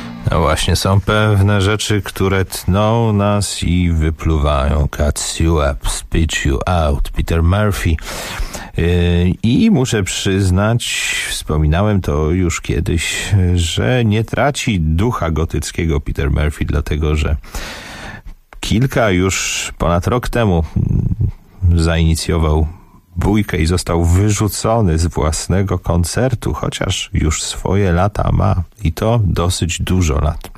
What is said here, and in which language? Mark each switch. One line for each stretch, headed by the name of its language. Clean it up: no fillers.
Polish: No właśnie, są pewne rzeczy, które tną nas i wypluwają.
English: Cut you up, spit you out, Peter Murphy.
Polish: I muszę przyznać, wspominałem to już kiedyś, że nie traci ducha gotyckiego Peter Murphy, dlatego że kilka już ponad rok temu zainicjował bójkę i został wyrzucony z własnego koncertu, chociaż już swoje lata ma i to dosyć dużo lat.